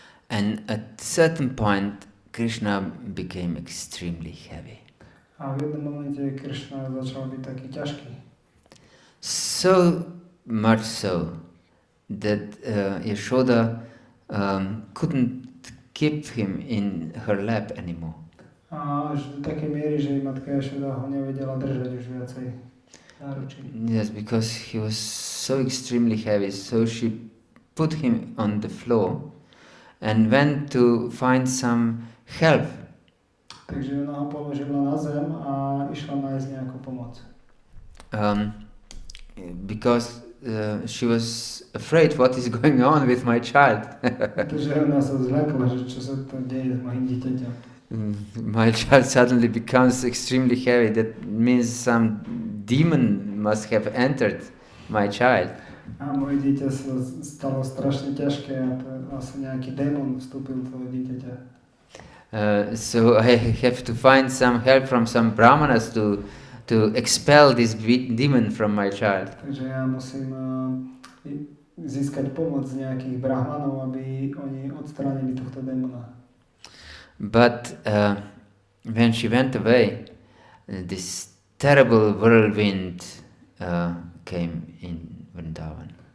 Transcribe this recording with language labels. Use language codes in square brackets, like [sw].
[en] And at certain point Krishna became extremely heavy. [sk] A v jednom momente Krishna začal byť taký ťažký. [en] So much so that Yashoda couldn't keep him in her lap anymore. [sk] A až do takej miery, že matka Yashoda ho nevedela držať už viacej. [en] Yes, because he was so extremely heavy, so she put him on the floor and went to find some help. [sk] Takže ona ho položila na zem a išla nájsť nejakú pomoc. [en] Because she was afraid what is going on with my child. [sk] Pretože ona sa zľakla, že čo sa to deje s mojím dieťaťom. [en] My child suddenly becomes extremely heavy. That means some demon must have entered my child. [sk] A moje dieťa sa stalo strašne ťažké a to asi nejaký démon vstúpil do toho dieťaťa. [en] So I have to find some help from some brahmanas to expel this demon from my child. [sk] Takže ja musím získať pomoc z nejakých brahmanov, aby oni odstránili tohto démona. [en] But when she went away, this terrible whirlwind came in Vrindavan.